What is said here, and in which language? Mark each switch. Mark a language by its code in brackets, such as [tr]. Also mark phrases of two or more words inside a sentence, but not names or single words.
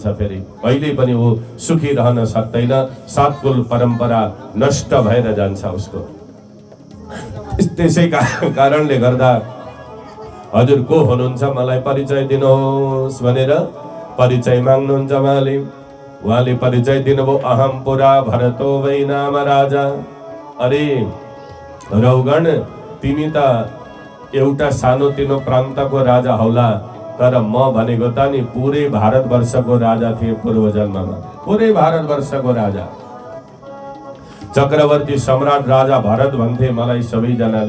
[ne] फेरि कहिले पनि वो सुखी रहन सक्दैन। 7 कुल परम्परा नष्ट भएर जान्छ उसको। त्यसै कारणले गर्दा हजुर को हुनुहुन्छ मलाई परिचय दिनुहोस् भनेर परिचय माग्नुहुन्छ उहाँले परिचय दिनुभयो। [sa] अहम पुरा भरतो वै नाम राजा। [ne] अरे रौगण तिमी त एउटा सानोतिनो प्रान्तको राजा हौला, तर म भनेको त नि पुरै भारतवर्षको राजा थिए पूर्व जन्ममा। पुरै भारतवर्षको राजा, चक्रवर्ती सम्राट राजा भरत भन्थे मलाई सबैजनाले।